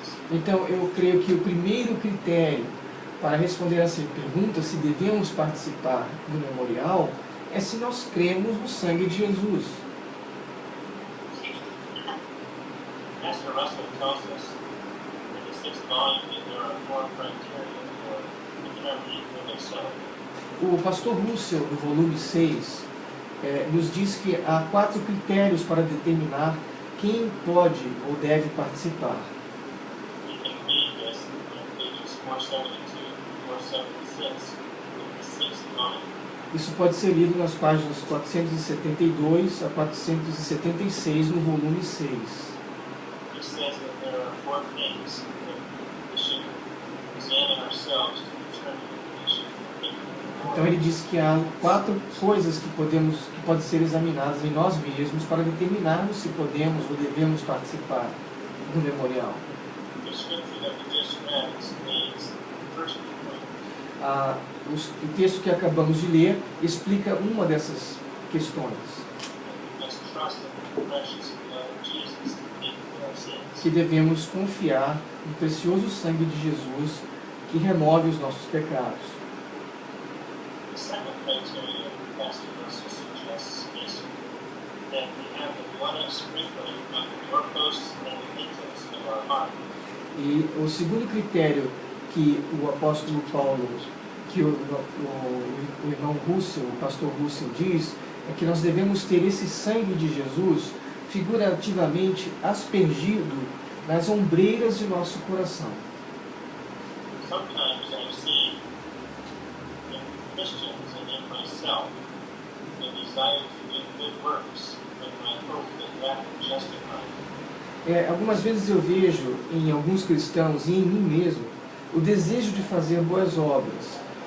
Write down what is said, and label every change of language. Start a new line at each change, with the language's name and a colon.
Portuguese: Então, eu creio que o primeiro critério para responder essa pergunta, se devemos participar do memorial, é se nós cremos no sangue de Jesus.
English: Pastor Russell tells us in the 6th volume that there are 4 criteria for determining whether so.
Portuguese: O pastor Russell, no volume 6, nos diz que há 4 critérios para determinar quem pode ou deve participar.
English: You can read this in pages 472 and 476 in the 6th volume.
Portuguese: Isso pode ser lido nas páginas 472 a 476 no volume 6.
English: He says that there are 4 things that we should examine ourselves to determine if we should take the
Portuguese: Então ele diz que há 4 coisas que podem ser examinadas em nós mesmos para determinarmos se podemos ou devemos participar do memorial.
English: The scripture that we just read explains the first point.
Portuguese: O texto que acabamos de ler explica uma dessas questões,
English: We must trust in the precious blood of Jesus to pay for our sins.
Portuguese: que devemos confiar no precioso sangue de Jesus que remove os nossos pecados.
English: The second criteria Pastor Russell suggests is that we have the blood of sprinkling on the doorposts and the lintels of our heart.
Portuguese: E o segundo critério que o apóstolo Paulo, que o irmão Russell, o pastor Russell diz, é que nós devemos ter esse sangue de Jesus figurativamente aspergido nas ombreiras de nosso coração.
English: Sometimes I've seen in Christians and in myself the desire to do good works, but I hope that will justify it.
Portuguese: Algumas vezes eu vejo em alguns cristãos e em mim mesmo o desejo de fazer boas obras.